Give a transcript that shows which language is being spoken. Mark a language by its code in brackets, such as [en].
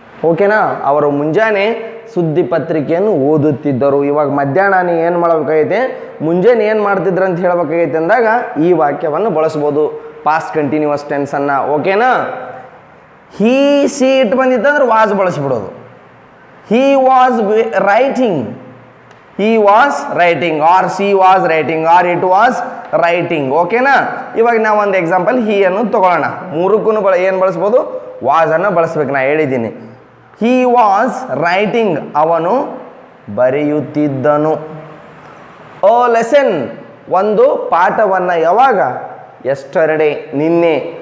[kn] ಓಕೆನಾ, ಅವರು ಮುಂಜಾನೆ ಸುದ್ದಿ ಪತ್ರಿಕೆಯನ್ನು ಓದುತ್ತಿದ್ದರು. ಇವಾಗ ಮಧ್ಯಾಹ್ನ ನೀ ಏನು ಮಾಡಬೇಕಾಗೈತೆ, ಮುಂಜಾನೆ ಏನು ಮಾಡ್ತಿದ್ರು ಅಂತ ಹೇಳಬೇಕಾಗೈತೆ ಅಂದಾಗ ಈ ವಾಕ್ಯವನ್ನು ಬಳಸ್ಬೋದು, ಪಾಸ್ಟ್ ಕಂಟಿನ್ಯೂಸ್ ಟೆನ್ಸನ್ನು. ಓಕೆನಾ, ಹೀ seat ಬಂದಿತ್ತಂದ್ರೆ was ಬಳಸ್ಬಿಡೋದು. [en] He was writing, he was writing, or she was writing, or it was writing. [kn] ಓಕೆನಾ, ಇವಾಗ ನಾವು ಒಂದು ಎಕ್ಸಾಂಪಲ್ ಹೀ ಅನ್ನು ತಗೊಳ್ಳೋಣ. ಮೂರಕ್ಕೂ ಏನು ಬಳಸ್ಬೋದು, ವಾಸ್ ಅನ್ನು ಬಳಸ್ಬೇಕು. ನಾ ಹೇಳಿದ್ದೀನಿ, [en] he was writing, [kn] ಅವನು ಬರೆಯುತ್ತಿದ್ದನು. ಓ ಲೆಸನ್, ಒಂದು ಪಾಠವನ್ನು. ಯಾವಾಗ, ಎಸ್ಟರ್ಡೇ, ನಿನ್ನೆ.